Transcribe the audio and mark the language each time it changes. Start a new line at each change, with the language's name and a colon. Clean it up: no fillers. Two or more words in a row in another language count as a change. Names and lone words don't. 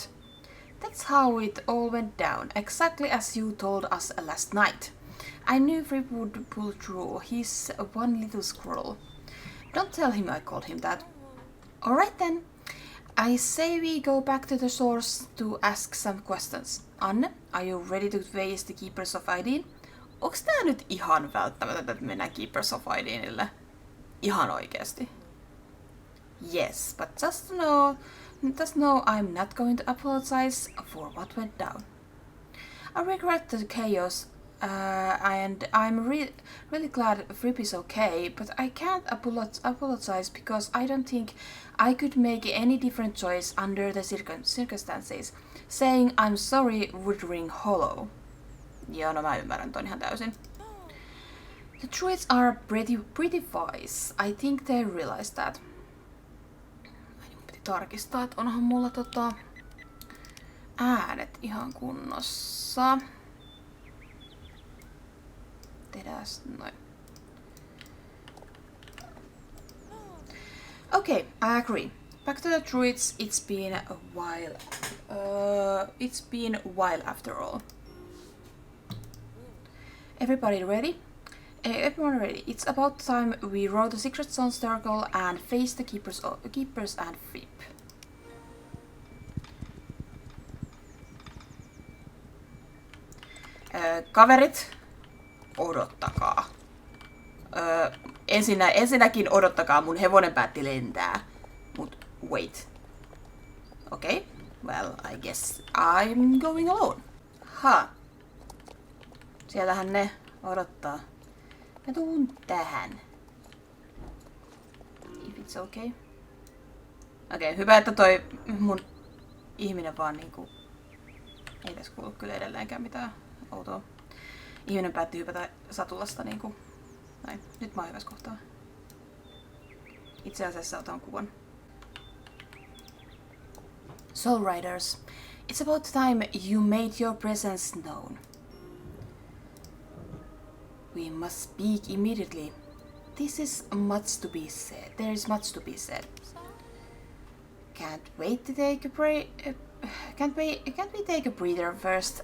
English: That's how it all went down, exactly as you told us last night. I knew Fripp would pull through. He's one little squirrel. Don't tell him I called him that. Alright then. I say we go back to the source to ask some questions. Anne, are you ready to face the Keepers of Ideen?
Finnish: Onks tää nyt ihan välttämätöntä, että mennään Keepers of Ideenille? Ihan oikeesti.
English: Yes, but just know I'm not going to apologize for what went down. I regret the chaos, and I'm really glad Fripp is okay, but I can't apologize because I don't think I could make any different choice under the circumstances. Saying I'm sorry would ring hollow.
Finnish: Joo, no mä ymmärrän ton ihan täysin.
English: The druids are pretty wise. I think they realize that.
Finnish: Mun piti tarkistaa, että onhan mulla äänet ihan kunnossa. Tehdääs noin.
English: Okay, I agree. Back to the druids, it's been a while. It's been a while after all. Everybody ready? Everyone ready. It's about time we row the secret zone circle and face the keepers and flip.
Finnish: Kaverit, odottakaa. Ensinnäkin odottakaa, mun hevonen päätti lentää. Mut wait.
English: Okay, well, I guess I'm going alone. Ha.
Finnish: Siellähän ne odottaa. Mä tuun tähän.
English: If it's okay.
Finnish: Okei, hyvä, että toi mun ihminen vaan niinku... Ei tässä kuulu kyllä edelleenkään mitään outoa. Ihminen päätti hypätä satulasta niinku... Näin, nyt mä oon hyvässä kohtaa. Itse asiassa otan kuvan.
English: Soul Riders, it's about time you made your presence known. We must speak immediately. There is much to be said. Can't we take a breather first?